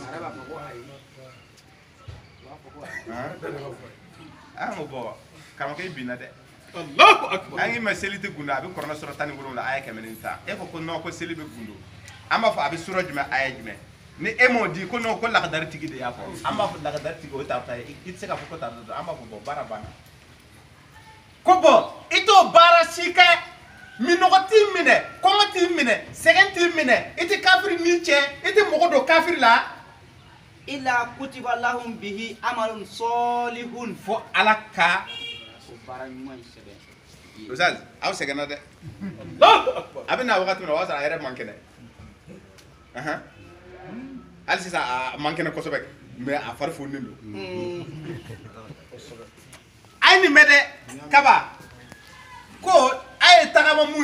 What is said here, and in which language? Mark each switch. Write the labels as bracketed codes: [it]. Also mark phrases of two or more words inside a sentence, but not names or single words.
[bm] an ko bɔ karamɔgɔ i binna dɛ [ar] الله أكبر [bm] an ye mɛ seli tɛ gundo a bɛ kuranɛ sura 17 aya 110 e ko non ko seli bɛ gundo an b'a fɔ a bɛ sura jumɛn aya jumɛn ni e m'o di ko non ko lagadari tigi de y'a fɔ an b'a fɔ lagadari tigi o ye tarata ye i tɛ se k'a fɔ ko tarata an b'a fɔ bɔn baara banna ko bɔn i t'o baara si kɛ minɔgɔ t'i minɛ kɔngɔ t'i minɛ sɛgɛn t'i minɛ i tɛ kafiri ni cɛ i tɛ mɔgɔ don kafiri la [ar] إلا كتب لهم به عمل صالح [bm] fo ala ka o baara ɲuman in sɛbɛn Ustaz aw sɛgɛnna dɛ a bɛ na wagati min na o b'a sɔrɔ a yɛrɛ man kɛnɛ hali sisan a man kɛnɛ kosɛbɛ mais a fari fununen don a ye nin mɛn dɛ kaba ko a ye tagama mun